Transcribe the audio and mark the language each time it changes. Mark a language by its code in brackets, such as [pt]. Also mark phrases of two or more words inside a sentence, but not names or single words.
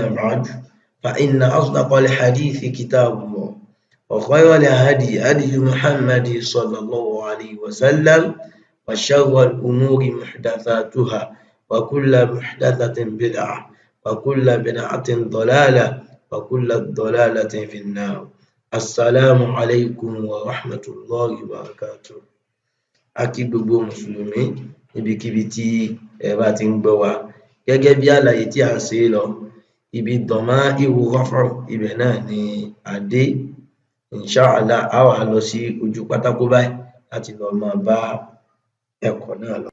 [ar] بعد فإن أصدق الحديث كتاب الله وخير الهدي هدي محمد صلى الله عليه وسلم وشر الأمور محدثاتها وكل محدثة بدعة وكل بدعة ضلالة وكل ضلالة في النار السلام عليكم ورحمة الله وبركاته [yo] akí gbogbo mùsùlùmí níbikíbi tí ẹ bá ti ń gbọ́ wa gẹ́gẹ́ bí àlàyé tí à ń ṣe lọ ibi dọ̀máìrù raf'u ibẹ̀ náà ni a dé inshallah a wá lọ sí ojú pátákó báyìí láti lọ máa bá ẹ̀kọ́ náà lọ.